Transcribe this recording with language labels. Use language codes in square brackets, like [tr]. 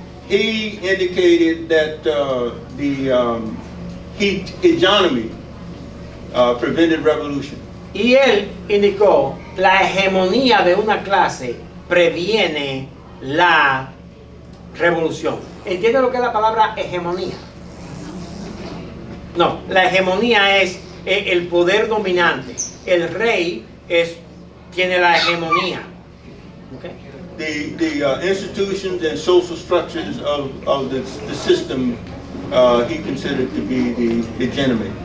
[en] He indicated that the hegemony prevented revolution. [es] Y él indicó, la hegemonía de una clase previene la revolución. ¿Entienden lo que es la palabra hegemonía? No, la hegemonía es el poder dominante. El rey tiene la hegemonía. [en] Okay. The institutions and social structures of the system he considered to be the hegemony.